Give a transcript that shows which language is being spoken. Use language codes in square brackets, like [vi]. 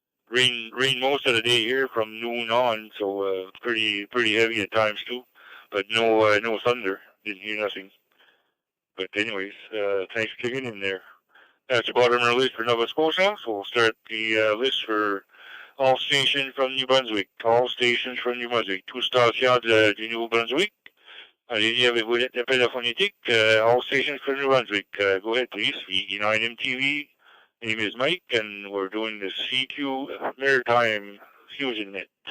[en] Rain most of the day here from noon on, so pretty heavy at times too, but no thunder. Didn't hear nothing. But anyways, thanks for checking in there. That's the bottom of our list for Nova Scotia, so we'll start the list for all stations from New Brunswick. All stations from New Brunswick. [fr] Tout stations du Nouveau-Brunswick. Allez-y avec vos appels phonétiques. [en] All stations from New Brunswick. Go ahead, please. VE9MTV. Name is Mike, and we're doing the CQ Maritime Fusion Net.